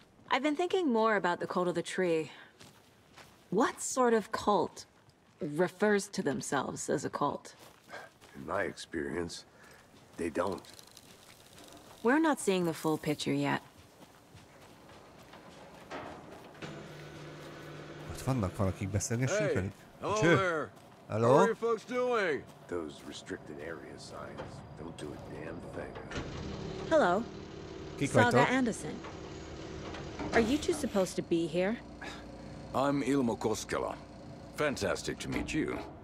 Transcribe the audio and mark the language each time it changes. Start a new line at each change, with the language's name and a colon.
English: I've been thinking more about the cult of the tree. What sort of cult refers to themselves as a cult? In my experience, they don't. We're not seeing the full picture yet.
Hungarian: Ott vannak valakik, beszélgessünk velük.
English: Hello there. Hello? How are you folks doing? Those restricted area signs don't do a damn thing. Hello.
Hungarian: Kik
English: Saga
Hungarian: vagytok?
English: Anderson. Are you two supposed to be here? I'm Ilmo Koskela. Fantastic to meet you.